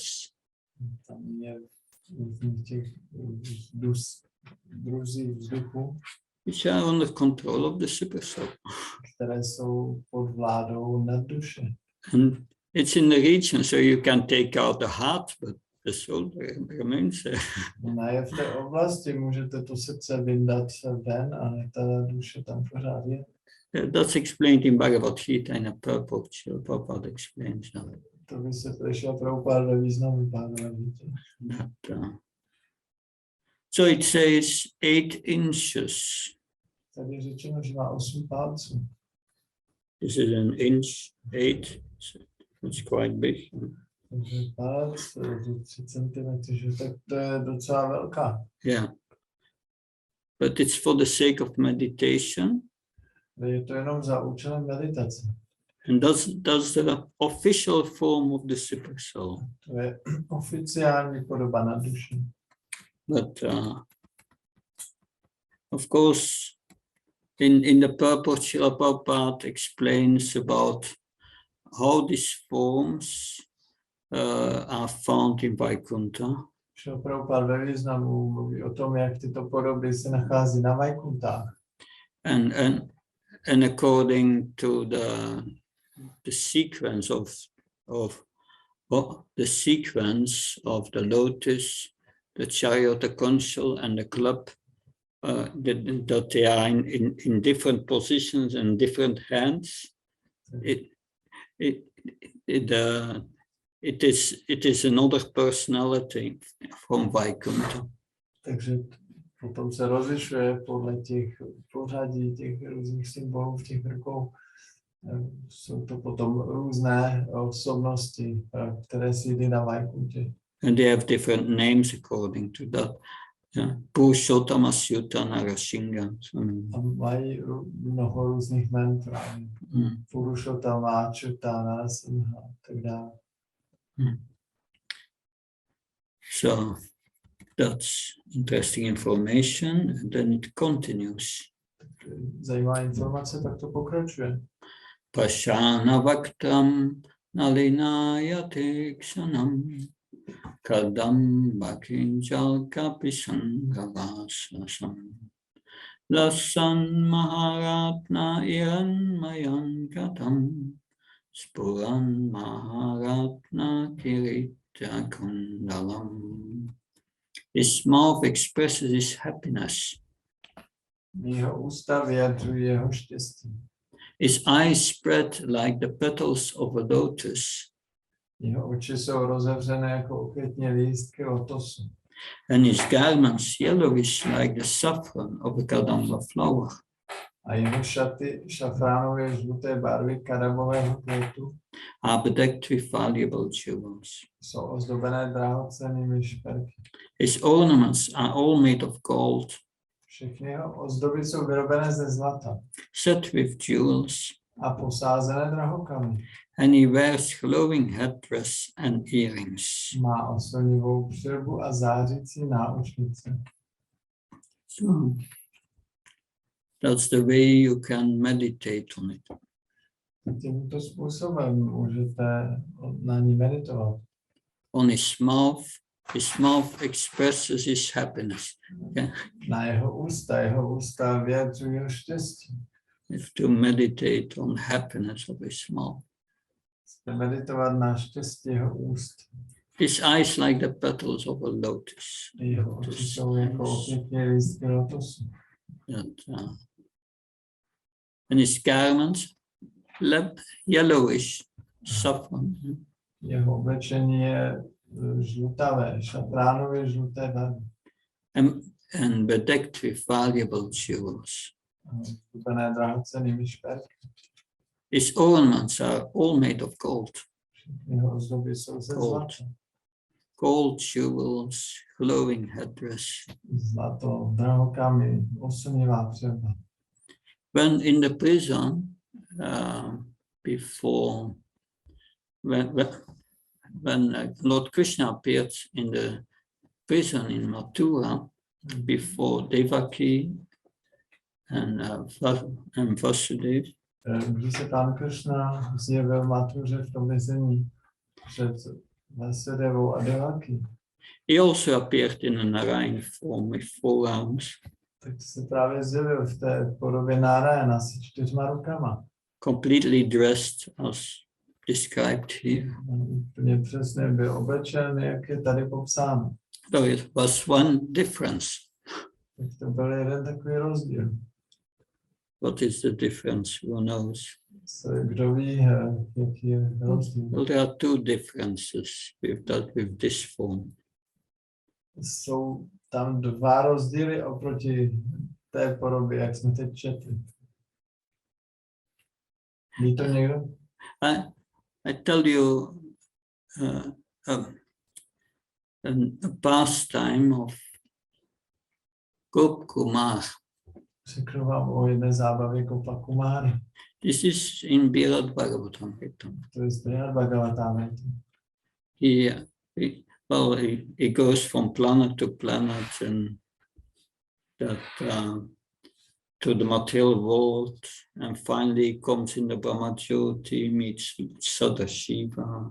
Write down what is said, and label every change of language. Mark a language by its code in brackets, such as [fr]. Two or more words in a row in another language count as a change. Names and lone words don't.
[cs] Tam je těch druzí vzduchu, [en] which are under control of the super soul. [cs] Které jsou pod vládou nad duše. [en] And it's in the region, so you can take out the heart, but the soul remains there. [cs] Ona je v té oblasti, můžete to srdce vyndat ven, ale ta duše tam pořád je. [en] That's explained in Bhagavad Gita in a purport. Prabhupada explains that. [cs] To vysvětlil Prabhupada ve významu Bhagavad Gita. [en] So it says 8 inches. [cs] Tady je řečeno, že má 8 palců. [en] This is an inch 8, so it's quite big. [cs] Takže palec, 3 cm, že tak to je docela velká. [en] Yeah. But it's for the sake of meditation. [cs] Je to jenom za účelem meditace. [en] And that's the official form of the supersoul. [cs] To je oficiální podoba na duši. [en] But of course, in the purport, Srila Prabhupada explains about how these forms are found in Vaikuntha. [cs] Srila Prabhupada ve významu mluví o tom, jak tyto podoby se nachází na Vaikuntách. [en] And according to the sequence of the lotus, the chariot, the consul, and the club, that they are in different positions and different hands. It is another personality from Vaikuntha. [cs] Takže potom se rozlišuje podle těch pořadí těch různých symbolů v těch rukou. Jsou to potom různé osobnosti, které sídlí na Vaikuntě. [en] And they have different names according to that. Purushottama, Syuta, Narasingha. [cs] A mají mnoho různých jmen, Purushottama, Achyuta, Narasingha a tak dále. [en] So that's interesting information, and then it continues. [cs] Zajímavá informace, tak to pokračuje. [sa] Pashana vaktam nalinayate kshanam kadam bakinjal kapisangavasasam lasan maharatna iranmayan katam spuran maharatna kirita kundalam. [en] His mouth expresses his happiness. [cs] Jeho ústa vyjadřují jeho štěstí. [en] His eyes spread like the petals of a lotus. [cs] Jeho oči jsou rozevřené jako okvětní lístky lotosu. [en] And his garments yellowish like the saffron of a kadamba flower. [cs] A jeho šaty šafránové žluté barvy kadambového květu [en] Are bedecked with valuable jewels. [cs] jsou ozdobené drahocennými šperky. [en] His ornaments are all made of gold, [cs] Všechny jeho ozdoby jsou vyrobené ze zlata [en] set with jewels, [cs] a posázené drahokamy. [en] and he wears glowing headdress and earrings. [cs] Má oslnivou přilbu a zářící náušnice. [en] So that's the way you can meditate on it. [cs] Tímto způsobem můžete na ní meditovat. [en] On his mouth expresses his happiness. Okay? [cs] Na jeho ústa vyjadřují jeho štěstí. [en] You have to meditate on happiness of his mouth. [cs] Chcete meditovat na štěstí jeho úst. [en] His eyes like the petals of a lotus. [cs] Jeho oči jsou jako okvětní lístky lotosu. [en] And his garments, yellowish, saffron. [cs] Jeho oblečení je žlutavé, šafránově žluté barvy. [en] And bedecked with valuable jewels. [cs] Zdobené drahocennými šperky. [en] His ornaments are all made of gold. [cs] Jeho ozdoby jsou ze zlata. [en] Gold jewels, glowing headdress. [cs] Zlato, drahokamy, oslnivá přilba. [en] When in the prison, when Lord Krishna appeared in the prison in Mathura, before Devaki and Vasudev, [cs] Když se pán Krishna zjevil v Mathuře v tom vězení před Vasudevou a Devaki, [en] he also appeared in a Narayan form with 4 arms. [cs] tak se právě zjevil v té podobě Nárayana s 4 rukama. [en] Completely dressed as described here. [cs] Úplně přesně byl oblečen, jak je tady popsáno. [en] So it was one difference. [cs] Tak to byl jeden takový rozdíl. [en] What is the difference? Who knows? [cs] Kdo ví, jaký je rozdíl? [en] Well, there are 2 differences with this form. [cs] Jsou tam 2 rozdíly oproti té podobě, jak jsme teď četli. Ví to někdo? [en] I tell you a pastime of Gop Kumar. [cs] Řeknu vám o jedné zábavě Gopa Kumary. [en] This is in Birad Bhagavatam. [cs] To je z Bhagavatam. [en] He goes from planet to planet and that to the material world, and finally comes in the Brahmajyoti, meets Sadashiva.